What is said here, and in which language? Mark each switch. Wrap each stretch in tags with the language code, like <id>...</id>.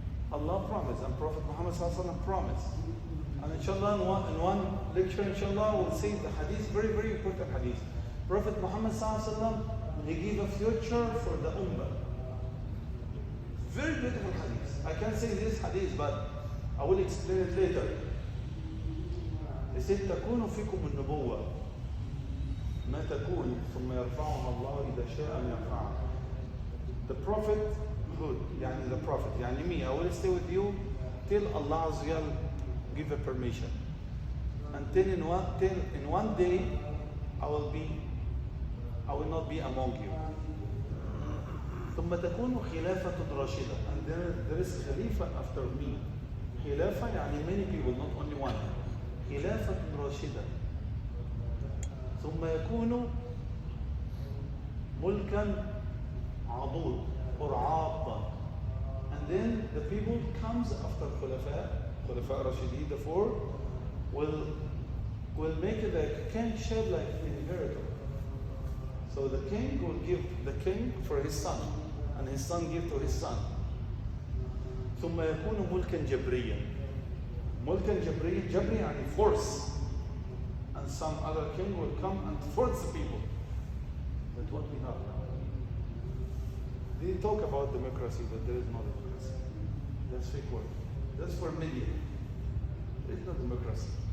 <en>Allah promised, and Prophet Muhammad ﷺ promised. And inshallah, in one lecture, inshallah, we'll see the hadith, very, very important hadith. Prophet Muhammad ﷺ, he gave a future for the ummah. Very beautiful hadith. I can't say this hadith, but I will explain it later.</en> <ar>He said, تكون فيكم النبوة ما تكون ثم يرفعها الله إذا شاء أن يرفعها.</ar> <en>The prophethood, يعني the prophet, يعني me, I will stay with you till Allah Azza wa Jal give a permission. Until in one day, I will not be among you.</en> <ar>ثم تكون خلافة راشدة.</ar> <en>And there is Khalifa after me. Khilafah يعني many people, not only one.</en> <ar>خلافة راشدة. ثم يكون ملكا عضود or عاضا.</ar> <en>And then the people comes after Khulafa Rashidin, the four, will make it a kingship like inheritor. So the king will give the king for his son, and his son give to his son.</en> <ar>ثم يكون ملكا جبريا. ملكا جبريا, جبري يعني force.</ar> <en>And some other king will come and force the people. That's what we have now. They talk about democracy, but there is no democracy. That's fake word. That's for media. There is no democracy.</en>